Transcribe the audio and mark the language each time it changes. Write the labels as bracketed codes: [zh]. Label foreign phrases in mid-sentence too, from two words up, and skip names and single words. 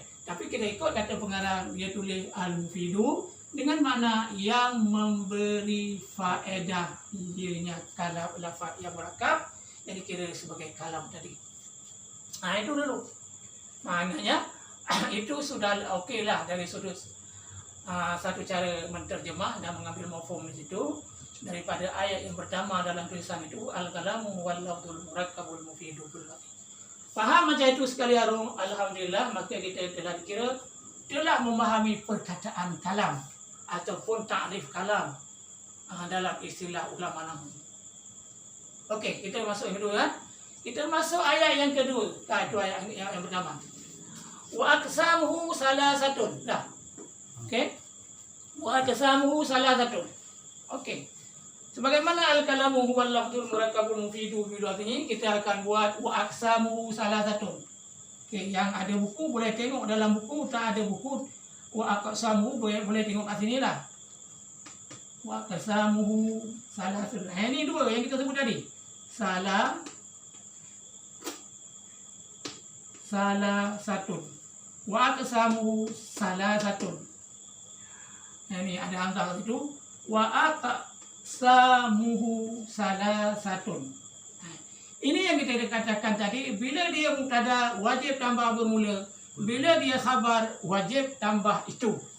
[ms] Tapi kita ikut kata pengarang, dia tulis al-mufidu dengan mana yang memberi faedah, ianya kalam lafaz yang merakab, jadi kira sebagai kalam tadi. Itu dulu. Maknanya itu sudah okey lah dari sudut satu cara menterjemah dan mengambil mafhum di situ daripada ayat yang pertama dalam tulisan itu, [ar] الكلام واللفظ المركب المفيد باللفظ. [ms] Faham macam itu sekali harum, alhamdulillah, maka kita telah dikira telah memahami perkataan kalam ataupun takrif kalam dalam istilah ulama nahwu. Okey, kita masuk yang kedua. Kita masuk ayat yang kedua. Itu ayat yang pertama. [ar] وأقسامه ثلاثة. [ms] Dah. [ar] Okey. وأقسامه ثلاثة. Okey. Sebagaimana الكلام هو اللفظ المركب المفيد باللفظ, [ms] kita akan buat [ar] وأقسامه ثلاثة. [ms] Okey, yang ada buku boleh tengok dalam buku, tak ada buku [ar] وأقسامه [ms] boleh tengok kat sini lah. [ar] وأقسامه ثلاثة. [ms] Ini dua yang kita sebut tadi. [ar] Salasatun. وأقسامه ثلاثة. [ms] Ini ada hamzah itu. [ar] وأقسامه ثلاثة. [ms] Ini yang kita katakan tadi, bila dia mubtada wajib tambah bermula, bila dia khabar wajib tambah itu.